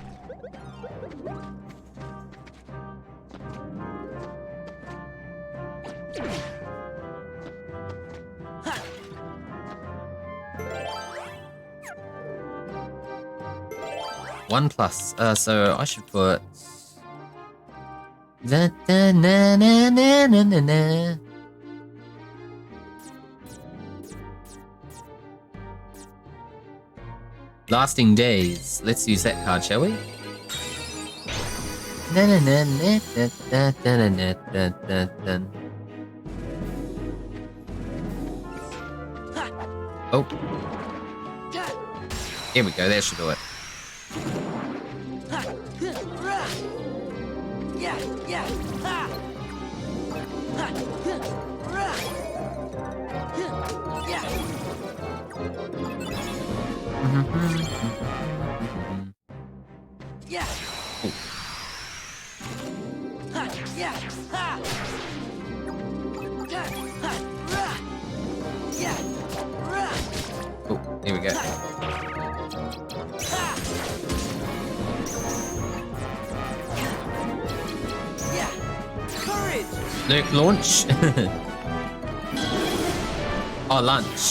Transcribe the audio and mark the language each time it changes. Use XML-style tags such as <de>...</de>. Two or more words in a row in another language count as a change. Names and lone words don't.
<en>One plus. So I should put. Da, da, na, na, na, na, na, na. Lasting Days. Let's use that card, shall we? Na, na, na, na, na, na, na, na, na, na. Oh. Here we go, that should do it. Yeah, yeah. Ha. Ha. Ra. Yeah. Yeah. Ha. Yeah. Ha. Ha. Ra. Yeah. Ra. Oh, here we go. Ha. Yeah. Courage. Nuke launch. Oh, lunch.</en>